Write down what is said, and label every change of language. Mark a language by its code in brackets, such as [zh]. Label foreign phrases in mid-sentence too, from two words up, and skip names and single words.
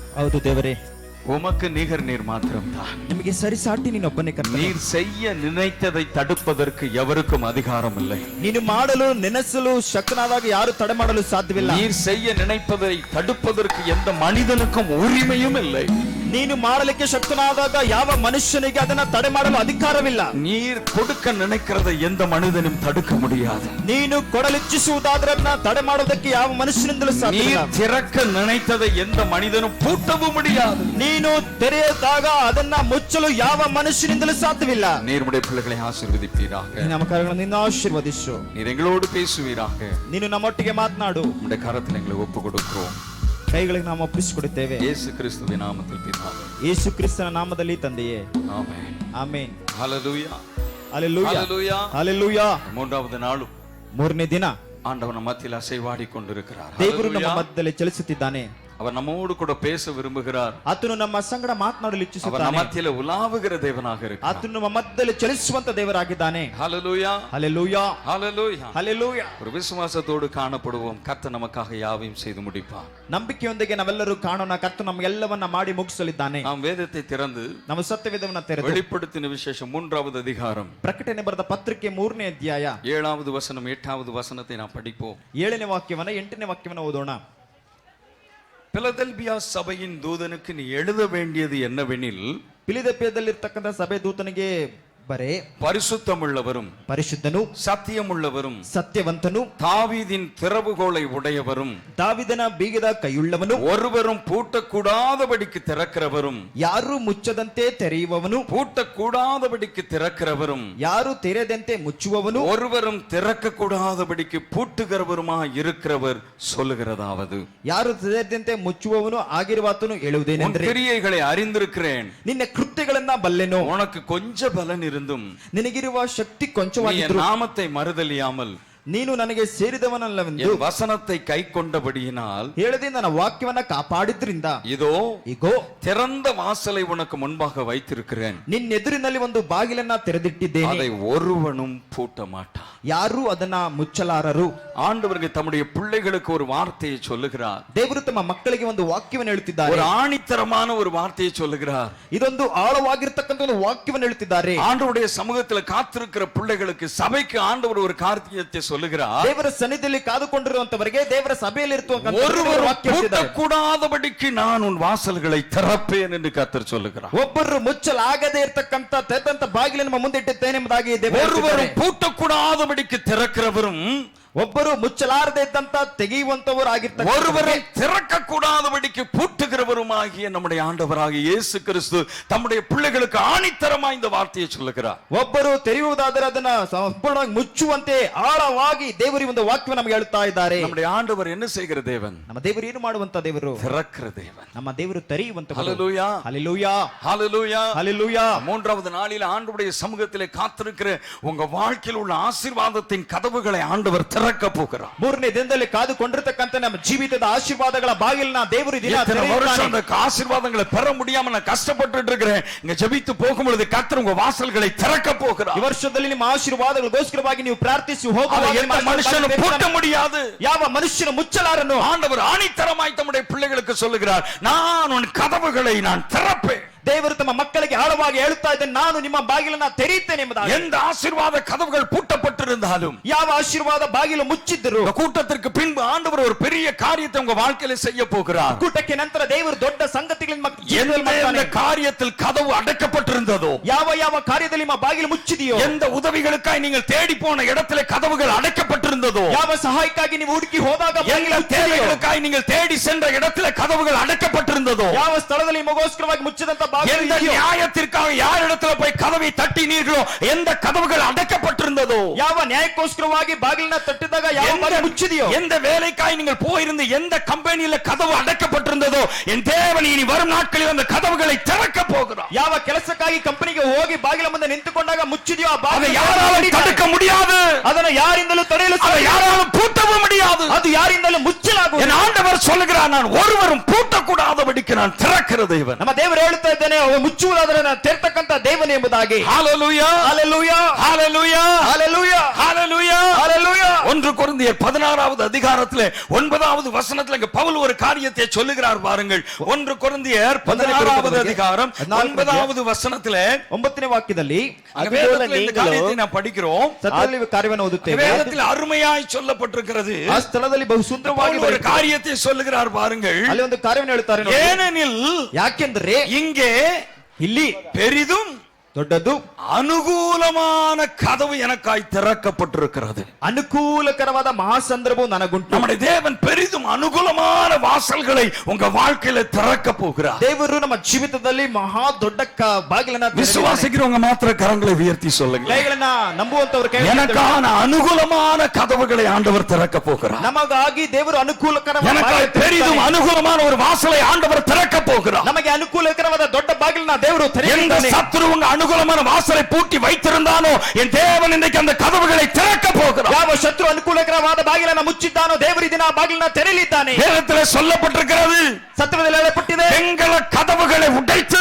[kn] ಹೌದು ದೇವರೇ, [ta] உமக்கு நிகர் நீர் மாத்திரம்தான். [kn] ನಿಮಗೆ ಸರಿಸಾಟಿ ನೀನೊಬ್ಬನೇ ಕರ್ತನೆ. [ta] நீர் செய்ய நினைத்ததை தடுப்பதற்கு எவருக்கும் அதிகாரம் இல்லை. [kn] ನೀನು ಮಾಡಲು ನೆನೆಸಲು ಶಕ್ತನಾದಾಗ ಯಾರು ತಡೆ ಮಾಡಲು ಸಾಧ್ಯವಿಲ್ಲ. [ta] நீர் செய்ய நினைப்பதை தடுப்பதற்கு எந்த மனிதனுக்கும் உரிமையும் இல்லை. [kn] ನೀನು ಮಾಡಲಿಕ್ಕೆ ಶಕ್ತನಾದಾಗ ಯಾವ ಮನುಷ್ಯನಿಗೆ ಅದನ್ನ ತಡೆ ಮಾಡಲು ಅಧಿಕಾರವಿಲ್ಲ. [ta] நீர் கொடுக்க நினைக்கிறதை எந்த மனிதனும் தடுக்க முடியாது. [kn] ನೀನು ಕೊಡಲಿಚ್ಛಿಸುವುದಾದ್ರನ್ನ ತಡೆ ಮಾಡೋದಕ್ಕೆ ಯಾವ ಮನುಷ್ಯನಿಂದಲೂ ಸಾಧ್ಯವಿಲ್ಲ. [ta] நீர் திறக்க நினைத்ததை எந்த மனிதனும் பூட்டவும் முடியாது. [kn] ನೀನು ತೆರೆದಾಗ ಅದನ್ನ ಮುಚ್ಚಲು ಯಾವ ಮನುಷ್ಯನಿಂದಲೂ ಸಾಧ್ಯವಿಲ್ಲ. [ta] நீர் உம்முடைய பிள்ளைகளை ஆசீர்வதிப்பீராக. [kn] ನಮ್ಮ ಕಾರ್ಯಗಳನ್ನು ನಿನ್ನ ಆಶೀರ್ವದಿಸು. [ta] நீர் எங்களோடு பேசுவீராக. [kn] ನೀನು ನಮ್ಮೊಟ್ಟಿಗೆ ಮಾತನಾಡು. [ta] உம்முடைய கரத்தில் எங்களை ஒப்பு கொடுக்கிறோம். [kn] ಕೈಗಳಿಗೆ ನಾವು ಒಪ್ಪಿಸಿಕೊಡುತ್ತೇವೆ. [ta] இயேசு கிறிஸ்துவின் நாமத்தில் பிதாவே. [kn] ಯೇಸು ಕ್ರಿಸ್ತನ ನಾಮದಲ್ಲಿ ತಂದೆಯೇ. [ta] ஆமென். [kn] ಆಮೆನ್. [ta] ஹல்லேலூயா. ஹல்லேலூயா. ஹல்லேலூயா. ஹல்லேலூயா. மூன்றாவது நாளும் [kn] ಮೂರನೇ ದಿನ [ta] ஆண்டவர் நம்ம மத்தியில் அசைவாடி கொண்டிருக்கிறார். [kn] ದೇವರು ನಮ್ಮ ಮಧ್ಯದಲ್ಲಿ ಚಲಿಸುತ್ತಿದ್ದಾನೆ. [ta] அவர் நம்மோடு கூட பேச விரும்புகிறார். [kn] ಆತನು ನಮ್ಮ ಸಂಗಡ ಮಾತನಾಡಲು [ta] அவர் [kn] ಇಚ್ಛಿಸುತ್ತಾನೆ. ನಮ್ಮ ಮಧ್ಯದಲ್ಲಿ [ta] ಉಲಾವುகிற தேவனாக இருக்கிறார். [kn] ಆತನು ನಮ್ಮ ಮಧ್ಯದಲ್ಲಿ ಚಲಿಸುವಂತ ದೇವರಾಗಿದ್ದಾನೆ. [ta] ஹல்லேலூயா. ஹல்லேலூயா. ஹல்லேலூயா. ஹல்லேலூயா. ஒரு விசுவாசத்தோடு காணப்படுவோம். கர்த்தர் நமக்காக யாவையும் செய்து முடிப்பார். [kn] ನಂಬಿಕೆಯೊಂದಿಗೆ ನಾವೆಲ್ಲರೂ ಕಾಣೋಣ. ಕರ್ತನು ನಮಗೆಲ್ಲವನ್ನ ಮಾಡಿ ಮುಗಿಸಲಿದ್ದಾನೆ. [ta] நாம் வேதத்தை திறந்து [kn] ನಮ್ಮ ಸತ್ಯವೇದವನ್ನ ತೆರೆದು [ta] வெளிப்படுத்தின விசேஷம் 3வது அதிகாரம் [kn] ಪ್ರಕಟಣೆ ಬರೆದ ಪತ್ರಿಕೆ 3ನೇ ಅಧ್ಯಾಯ [ta] 7வது வசனம் 8வது வசனத்தை நாம் படிப்போம். [kn] 7ನೇ ವಾಕ್ಯವನ್ನ 8ನೇ ವಾಕ್ಯವನ್ನ ಓದೋಣ. [ta] பிலதெல்பியா சபையின் தூதனுக்கு நீ எழுத வேண்டியது என்னவெனில், [kn] ಫಿಲದೆಲ್ಫಿಯದಲ್ಲಿರ್ತಕ್ಕಂಥ ಸಭೆ ದೂತನಿಗೆ ಬರೆ, [ta] பரிசுத்தமுள்ளவரும் [kn] ಪರಿಶುದ್ಧನು, [ta] சத்தியமுள்ளவரும் [kn] ಸತ್ಯವಂತನು, [ta] தாவீதின் திறவுகோலை உடையவரும், [kn] ದಾವಿದನ ಬೀಗದ ಕೈಯುಳ್ಳವನು, [ta] ஒருவரும் பூட்டக்கூடாதபடிக்கு திறக்கிறவரும், [kn] ಯಾರು ಮುಚ್ಚದಂತೆ ತೆರೆಯುವವನು, [ta] பூட்டக்கூடாதபடிக்கு திறக்கிறவரும், [kn] ಯಾರು ತೆರೆದಂತೆ ಮುಚ್ಚುವವನು, [ta] ஒருவரும் திறக்க கூடாதபடிக்கு பூட்டுகிறவருமாய் இருக்கிறவர் சொல்லுகிறதாவது, [kn] ಯಾರು ತೆರೆದಂತೆ ಮುಚ್ಚುವವನು ಆಗಿರುವಾತನು [ta] உன் [kn] ಹೇಳುವುದೇನೆಂದರೆ, [ta] கிரியைகளை அறிந்திருக்கிறேன். [kn] ನಿನ್ನ ಕೃತ್ಯಗಳನ್ನ ಬಲ್ಲೆನು. [ta] உனக்கு கொஞ்ச பலன் இருந்தும் [kn] ನಿನಗಿರುವ ಶಕ್ತಿ [ta] நீ [kn] ಕೊಂಚವಾಗಿದ್ದರೂ [ta] என் நாமத்தை மறுதலியாமல் [kn] ನೀನು ನನಗೆ ಸೇರಿದವನಲ್ಲವೆಂದು [ta] என் வசனத்தை கை கொண்டபடியினால் [kn] ಹೇಳದೆ ನನ್ನ ವಾಕ್ಯವನ್ನ ಕಾಪಾಡಿದ್ರಿಂದ [ta] இதோ [kn] ಈಗೋ [ta] திறந்த வாசலை உனக்கு முன்பாக வைத்திருக்கிறேன். [kn] ನಿನ್ನೆದುರಿನಲ್ಲಿ ಒಂದು ಬಾಗಿಲನ್ನ ತೆರೆದಿಟ್ಟಿದ್ದೇನೆ. [ta] அதை ஒருவனும் பூட்ட மாட்டான். [kn] ಯಾರು ಅದನ್ನ ಮುಚ್ಚಲಾರರು. [ta] ஆண்டவருக்கு தம்முடைய பிள்ளைகளுக்கு ஒரு வார்த்தையை சொல்லுகிறார். [kn] ದೇವರು ತಮ್ಮ ಮಕ್ಕಳಿಗೆ ಒಂದು ವಾಕ್ಯವನ್ನು ಹೇಳುತ್ತಿದ್ದಾರೆ. [ta] ஒரு ஆணித்தரமான ஒரு வார்த்தையை சொல்லுகிறார். [kn] ಇದೊಂದು ಆಳವಾಗಿರತಕ್ಕಂತ ಒಂದು ವಾಕ್ಯವನ್ನು ಹೇಳುತ್ತಿದ್ದಾರೆ. [ta] ஆண்டவருடைய சமூகத்தில் காத்திருக்கிற பிள்ளைகளுக்கு சபைக்கு ஆண்டவர் ஒரு காரியத்தை சொல்லுகிறார். [kn] ದೇವರ ಸನ್ನಿಧಿಯಲ್ಲಿ ಕಾದುಕೊಂಡಿರುವಂತವರಿಗೆ ದೇವರ ಸಭೆಯಲ್ಲಿ [ta] ஒருவர் பூட்டக்கூடாதபடிக்கு நான் உன் வாசல்களை திறப்பேன் என்று கர்த்தர் சொல்லுகிறார். [kn] ಒಬ್ಬರು ಮುಚ್ಚಲಾಗದೇ ಇರತಕ್ಕಂತ ತೆರೆದಂತ ಬಾಗಿಲನ್ನು ನಮ್ಮ ಮುಂದೆ ಇಟ್ಟಿದ್ದೇನೆ ಎಂಬುದಾಗಿ [ta] ஒருவர் பூட்டக்கூடாதபடிக்கு திறக்கிறவரும், [kn] ಒಬ್ಬರು ಮುಚ್ಚಲಾರದೆ ಇದ್ದಂತ ತೆಗೆಯುವಂತವರು ಆಗಿರ್ತಾರೆ. [ta] ஒருவரை திறக்க கூடாதபடிக்கு பூட்டுகிறவருமாகிய நம்முடைய ஆண்டவராகிய இயேசு கிறிஸ்து தம்முடைய பிள்ளைகளுக்கு ஆணித்தரமாய் இந்த வார்த்தையை சொல்லுகிறார். [kn] ಒಬ್ಬರು ತೆರೆಯುವುದಾದರೆ ಅದನ್ನ ಸಂಪೂರ್ಣವಾಗಿ ಮುಚ್ಚುವಂತೆ ಆಳವಾಗಿ ದೇವರು ಒಂದು ವಾಕ್ಯ ನಮಗೆ ಹೇಳುತ್ತಾ ಇದ್ದಾರೆ. [ta] நம்முடைய ஆண்டவர் என்ன செய்கிற தேவன்? [kn] ನಮ್ಮ ದೇವರು ಏನು ಮಾಡುವಂತ ದೇವರು? [ta] திறக்கிற தேவன். [kn] ನಮ್ಮ ದೇವರು ತೆರೆಯುವಂತ. [ta] ஹல்லேலூயா. ஹல்லேலூயா. ஹல்லேலூயா. ஹல்லேலூயா. மூன்றாவது நாளில் ஆண்டவருடைய சமூகத்திலே காத்திருக்கிற உங்க வாழ்க்கையில் உள்ள ஆசீர்வாதத்தின் கதவுகளை ஆண்டவர் திறக்க போகிறார். [kn] ಮೂರನೇ ದಿನದಲ್ಲಿ ಕಾದುಕೊಂಡಿರತಕ್ಕಂತ ನಮ್ಮ ಜೀವಿತದ ಆಶೀರ್ವಾದಗಳ ಬಾಗಿಲನ್ನ ದೇವರು ದಿನ ತೆರೆಯುತ್ತಾನೆ. [ta] அந்த ஆசீர்வாதங்களை பெற முடியாம நான் கஷ்டப்பட்டு இருக்கிறேன். இங்க ஜெபித்து போகும்போது கர்த்தர் உங்க வாசல்களை திறக்க போகிறார். [kn] ಈ ವರ್ಷದಲ್ಲಿ ನಿಮ್ಮ ಆಶೀರ್ವಾದಗಳಿಗೋಸ್ಕರವಾಗಿ ನೀವು ಪ್ರಾರ್ಥಿಸಿ ಹೋಗುವಾಗ [ta] மனுஷன் பூட்ட முடியாது. [kn] ಯಾವ ಮನುಷ್ಯನು ಮುಚ್ಚಲಾರನು. [ta] ஆண்டவர் ஆணித்தரமாய் தம்முடைய பிள்ளைகளுக்கு சொல்லுகிறார், நான் உன் கதவுகளை நான் திறப்பேன். [kn] ದೇವರು ತಮ್ಮ ಮಕ್ಕಳಿಗೆ ಆಳವಾಗಿ ಹೇಳುತ್ತಾ ಇದ್ದಾನೆ, ನಾನು ನಿಮ್ಮ ಬಾಗಿಲನ್ನ ತೆರೆಯುತ್ತೇನೆ ಎಂಬುದಾಗಿ. [ta] எந்த ஆசீர்வாத கதவுகள் பூட்டப்பட்டிருந்தாலும், [kn] ಯಾವ ಆಶೀರ್ವಾದ ಬಾಗಿಲು ಮುಚ್ಚಿದ್ದರು, [ta] கூட்டத்திற்கு பின்பு ஆண்டவர் ஒரு பெரிய காரியத்தை உங்க வாழ்க்கையில செய்ய போகிறார். [kn] ಕೂಟಕ್ಕೆ ನಂತರ ದೇವರು ದೊಡ್ಡ ಸಂಗತಿಗಳನ್ನು [ta] எந்த காரியத்தில் கதவு அடைக்கப்பட்டிருந்ததோ, [kn] ಯಾವ ಯಾವ ಕಾರ್ಯದಲ್ಲಿ ನಿಮ್ಮ ಬಾಗಿಲು ಮುಚ್ಚಿದೆಯೋ, [ta] எந்த உதவிகளுக்காய் நீங்கள் தேடி போன இடத்திலே கதவுகள் அடைக்கப்பட்டிருந்ததோ, [kn] ಯಾವ ಸಹಾಯಕ್ಕಾಗಿ ನೀವು ಹುಡುಕಿ ಹೋದಾಗ [ta] எந்த தேவைகளுக்காய் நீங்கள் தேடி சென்ற இடத்திலே கதவுகள் அடைக்கப்பட்டிருந்ததோ, [kn] ಯಾವ ಸ್ಥಳದಲ್ಲಿ ನಿಮಗೋಸ್ಕರವಾಗಿ ಮುಚ್ಚಿದಂತ [ta] எந்த நியாயத்திற்காக யார் இடத்துல போய் கதவை தட்டினீர்களோ, எந்த கதவுகள் அடைக்கப்பட்டிருந்ததோ, [kn] ಯಾವ ನ್ಯಾಯಕ್ಕೋಸ್ಕರವಾಗಿ ಬಾಗಿಲನ್ನ ತಟ್ಟಿದಾಗ ಯಾವ ಬಾಗಿಲು ಮುಚ್ಚಿದೆಯೋ, [ta] எந்த வேலைக்காய் நீங்கள் போயிருந்த எந்த கம்பெனியில கதவு அடைக்கப்பட்டிருந்ததோ, என் தேவன் இனி வரும் நாட்களில் ஆண்டவர் அந்த கதவுகளை திறக்க போகிறார். [kn] ಯಾವ ಕೆಲಸಕ್ಕಾಗಿ ಕಂಪನಿಗೆ ಹೋಗಿ ಬಾಗಿಲ ಮುಂದೆ ನಿಂತುಕೊಂಡಾಗ ಮುಚ್ಚಿದೆಯೋ ಆ [ta] அதை [kn] ಬಾಗಿಲು [ta] யாராலும் தடுக்க முடியாது, [kn] ಅದನ್ನು ಯಾರಿಂದಲೂ ತಡೆಯಲು [ta] அதை [kn] ಸಾಧ್ಯ. [ta] யாராலும் பூட்டவும் முடியாது. [kn] ಅದು ಯಾರಿಂದಲೂ ಮುಚ್ಚಲಾಗುವುದು. [ta] என் ஆண்டவர் சொல்லுகிறார், நான் ஒருவரும் பூட்டக்கூடாதபடிக்கு நான் திறக்கிற தேவன். [kn] ನಮ್ಮ ದೇವರು ಹೇಳ್ತಾ ಇದ್ದಾನೆ, ಮುಚ್ಚುವುದಾದರೆ ನಾನು ತೆರೆತಕ್ಕಂತ ದೇವನೇ ಎಂಬುದಾಗಿ. [ta] ஹalleluya, ஹalleluya, ஹalleluya, ஹalleluya, ஹalleluya, ஹalleluya. 1 கொரிந்தியர் 16வது அதிகாரத்திலே 9வது வசனத்திலே இங்க பவுல் ஒரு காரியத்தை சொல்லுகிறார் பாருங்கள். 1 கொரிந்தியர் 16வது அதிகாரம் 9வது வசனத்திலே [kn] 9ನೇ ವಾಕ್ಯದಲ್ಲಿ [ta] வேதத்திலே இந்த காரியத்தை நாம் படிக்கிறோம். [kn] ಸತ್ಯದಲ್ಲಿ ಕಾರ್ಯವನ್ನು ಓದುತ್ತೇವೆ. [ta] வேதத்தில் அருமையாய் சொல்லப்பட்டிருக்கிறது. [kn] ಆ ಸ್ಥಳದಲ್ಲಿ ಬಹು ಸುಂದರವಾಗಿ [ta] ஒரு காரியத்தை சொல்லுகிறார் பாருங்கள். [kn] ಅಲ್ಲಿ ಒಂದು ಕಾರ್ಯವನ್ನು ಹೇಳ್ತಾರೆ ನೋಡಿ. [ta] ஏனெனில் [kn] ಯಾಕೆಂದ್ರೆ [ta] இங்கே [kn] ಇಲ್ಲಿ [ta] பெரிதும் [kn] ದೊಡ್ಡದು [ta] அனுகூலமான கதவு எனக்காய் திறக்கப்பட்டிருக்கிறது. [kn] ಅನುಕೂಲಕರವಾದ ಮಹಾಸಂದರ್ಭವು ನನಗುಂಟು. [ta] நம்முடைய தேவன் பெரிதும் அனுகூலமான வாசல்களை உங்க வாழ்க்கையில திறக்க போகிறார். [kn] ದೇವರು ನಮ್ಮ ಜೀವಿತದಲ್ಲಿ ಮಹಾ ದೊಡ್ಡ ಬಾಗಿಲನ್ನ [ta] விசுவாசிக்கிறவங்க மாத்திர கரங்களை உயர்த்தி சொல்லுங்க. [kn] ಕೈಗಳನ್ನ ನಂಬುವಂತವರು ಕೈ [ta] எனக்கான அனுகூலமான கதவுகளை ஆண்டவர் திறக்க போகிறார். [kn] ನಮಗಾಗಿ ದೇವರು ಅನುಕೂಲಕರವಾದ [ta] எனக்காய் பெரிதும் அனுகூலமான ஒரு வாசலை ஆண்டவர் திறக்க போகிறார். [kn] ನಮಗೆ ಅನುಕೂಲಕರವಾದ ದೊಡ್ಡ ಬಾಗಿಲನ್ನ ದೇವರು [ta] எந்த [kn] ತೆರೆಯುತ್ತಾನೆ. [ta] சத்துருவும் அனுகூலமான வாசலை பூட்டி வைத்திருந்தானோ என் தேவன் இன்றைக்கு அந்த கதவுகளை திறக்க போகிறார். [kn] ಯಾವ ಶತ್ರು ಅನುಕೂಲಕರವಾದ ಬಾಗಿಲನ್ನ ಮುಚ್ಚಿದ್ದಾನೋ ದೇವರು ದಿನ ಬಾಗಿಲನ್ನ ತೆರೆಯಲಿದ್ದಾನೆ. [ta] வேதத்திலே சொல்லப்பட்டிருக்கிறது, [kn] ಸತ್ಯದಲ್ಲಿ ಹೇಳಲ್ಪಟ್ಟಿದೆ, [ta] வெண்கல கதவுகளை உடைத்து